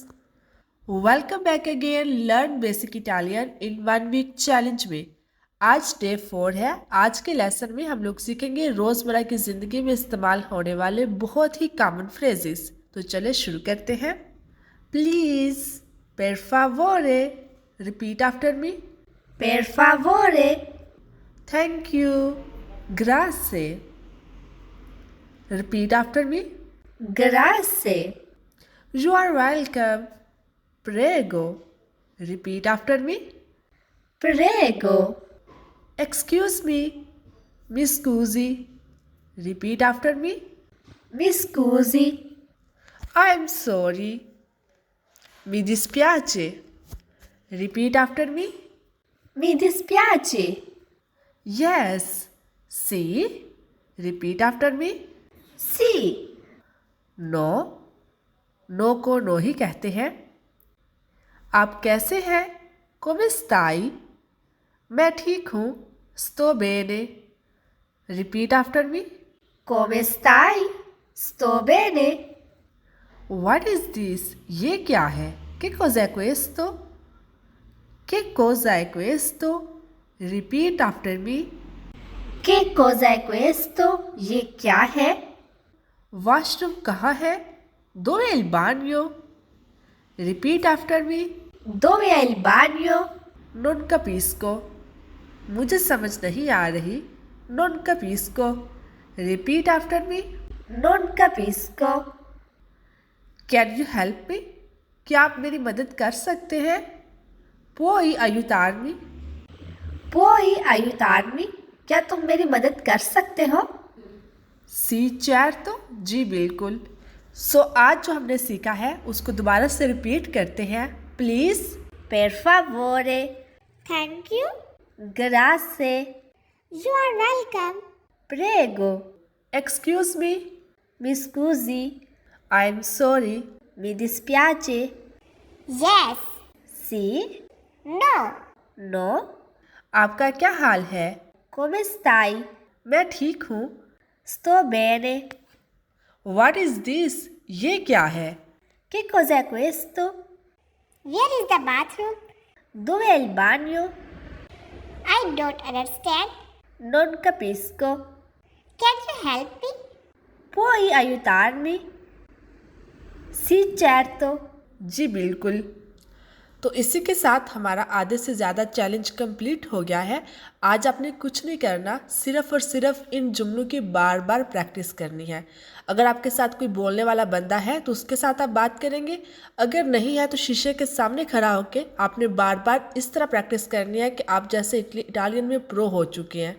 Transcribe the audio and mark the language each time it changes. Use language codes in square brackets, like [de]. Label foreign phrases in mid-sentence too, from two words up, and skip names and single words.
[en] welcome back again learn basic Italian in 1 week challenge में। [hi] आज डे 4 है। आज के लेसन में हम लोग सीखेंगे रोज़मर्रा की ज़िंदगी में इस्तेमाल होने वाले बहुत ही [en] common phrases. [hi] तो चले शुरू करते हैं। प्लीज़, [it] per favore, [en] repeat after me. [it] per favore, [en] Thank you, grazie. Repeat after me. [it] grazie, [en] You are welcome. Prego. Repeat after me. [it] prego, [en] Excuse me. [it] Mi scusi. [en] Repeat after me. [it] mi scusi, [en] I am sorry. [it] Mi dispiace. [en] Repeat after me. [it] mi dispiace, [en] Yes. See. Repeat after me. [it] sì, [hi] नो। नो को नो ही कहते हैं। आप कैसे हैं? [it] come stai? [hi] मैं ठीक हूँ। [it] sto bene. [en] Repeat after me. [it] come stai? Sto bene, [en] What is this? [hi] ये क्या है? [it] Che cos'è questo? Che cos'è questo? [en] Repeat after me. [it] che cos'è questo? [hi] ये क्या है? वॉशरूम कहाँ है? [it] Dove è il bagno? [en] Repeat after me. [it] Dove è il bagno? Non capisco. [hi] मुझे समझ नहीं आ रही। [it] Non capisco. [en] Repeat after me. [it] Non capisco, [en] Can you help me? [hi] क्या आप मेरी मदद कर सकते हैं? [it] Puoi aiutarmi? puoi aiutarmi? [hi] क्या तुम मेरी मदद कर सकते हो? [it] Sì, certo. [hi] जी बिल्कुल। सो आज जो हमने सीखा है उसको दोबारा से रिपीट करते हैं। प्लीज़, [it] Per favore, [en] thank you, grazie, you are welcome, [it] prego, [en] excuse me, [it] mi scusi, [en] I am sorry, [it] mi dispiace, [en] Yes. [it] sì, [en] No. [it] no, [hi] आपका क्या हाल है? [it] come stai? [hi] मैं ठीक हूँ। [it] Sto bene, [en] what is this? [hi] ये क्या है? [it] che cos'è questo? [en] Where is the bathroom? [it] Dove è il bagno? [en] I don't understand. [it] Non capisco, [en] Can you help me? [it] puoi aiutarmi? Sì, certo, [hi] जी बिल्कुल। तो इसी के साथ हमारा आधे से ज़्यादा चैलेंज कंप्लीट हो गया है। आज आपने कुछ नहीं करना, सिर्फ़ और सिर्फ इन जुमलों की बार बार प्रैक्टिस करनी है। अगर आपके साथ कोई बोलने वाला बंदा है तो उसके साथ आप बात करेंगे। अगर नहीं है तो शीशे के सामने खड़ा होकर आपने बार बार इस तरह प्रैक्टिस करनी है कि आप जैसे इटालियन में प्रो हो चुके हैं।